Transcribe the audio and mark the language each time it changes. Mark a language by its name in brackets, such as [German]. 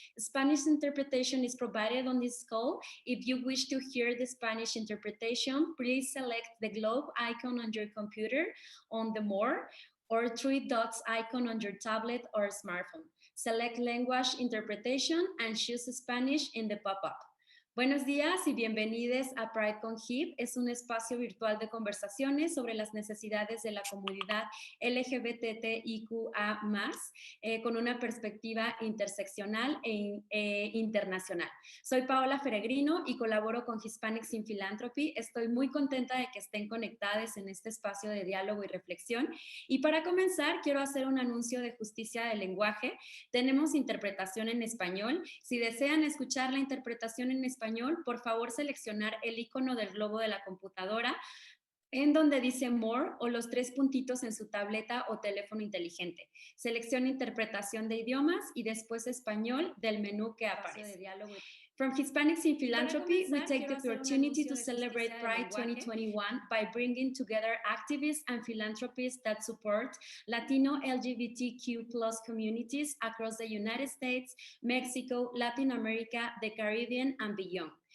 [English] Spanish interpretation is provided on this call. If you wish to hear the Spanish interpretation, please select the globe icon on your computer on the More or three dots icon on your tablet or smartphone. Select language interpretation and choose Spanish in the pop-up. [Spanish] Buenos días y bienvenidos a PrideConHIP. Es un espacio virtual de conversaciones sobre las necesidades de la comunidad LGBTIQA+, con una perspectiva interseccional e internacional. Soy Paola Feregrino y colaboro con Hispanics in Philanthropy. Estoy muy contenta de que estén conectados en este espacio de diálogo y reflexión. Y para comenzar, quiero hacer un anuncio de justicia del lenguaje. Tenemos interpretación en español. Si desean escuchar la interpretación en español, por favor seleccionar el icono del globo de la computadora en donde dice More o los tres puntitos en su tableta o teléfono inteligente. Seleccione interpretación de idiomas y después español del menú que aparece. [English] From Hispanics in Philanthropy, we take the opportunity to celebrate Pride 2021 by bringing together activists and philanthropists that support Latino LGBTQ+ communities across the United States, Mexico, Latin America, the Caribbean, and beyond.